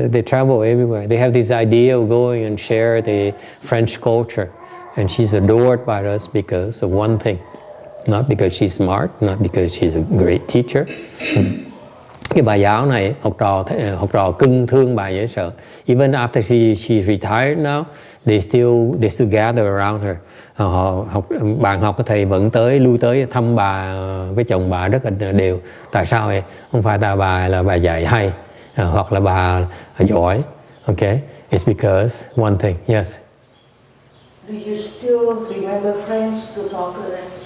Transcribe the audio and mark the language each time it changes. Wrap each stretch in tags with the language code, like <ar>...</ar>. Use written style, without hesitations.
<en>They travel everywhere. They have this idea of going and share the French culture, and she's adored by us because of one thing. Not because she's smart, not because she's a great teacher.</en> <vi>Cái bà giáo này học trò cưng thương bà dễ sợ.</vi> <en>Even after she retired now, they still gather around her.</en> <vi>Bạn học của thầy vẫn lui tới thăm bà với chồng bà rất là đều. Tại sao vậy? Không phải bà là bà dạy hay, hoặc là bà giỏi.</vi> <en>Okay, it's because one thing. Yes. Do you still remember French to talk to them?</en>